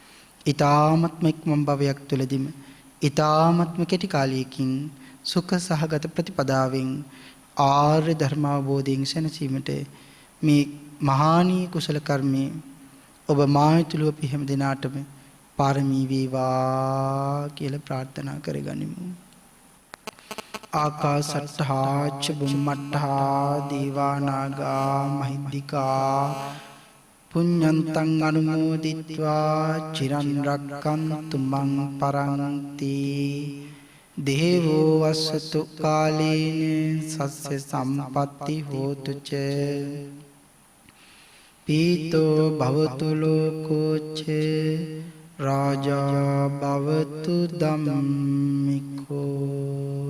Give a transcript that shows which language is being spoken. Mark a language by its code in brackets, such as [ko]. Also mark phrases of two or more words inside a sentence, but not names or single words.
[si] ඊ타ත්ම ඉක්මන් භවයක් තුළදීම ඊ타ත්ම කෙටි කාලයකින් සුඛ සහගත ප්‍රතිපදාවෙන් ආර්ය ධර්මාවබෝධයෙන් සැනසීමට මේ මහානීය කුසල කර්මයේ ඔබ මායතුළු අපි හැම දිනාටම පාරමී වේවා කියලා ප්‍රාර්ථනා කරගනිමු. [pi] ආකාසට්ඨා ච බුම්මට්ඨා දේවා නාග මහිද්దికා පුඤ්ඤන්තං අනුමෝදිත්වා චිරන් රක්칸තු මං පරන්ති. දේවෝ වස්සතු කාලේන සස්ස සම්පatti හෝතු ච පීතෝ භවතු ලෝකෝ ච රාජා භවතු ධම්මිකෝ.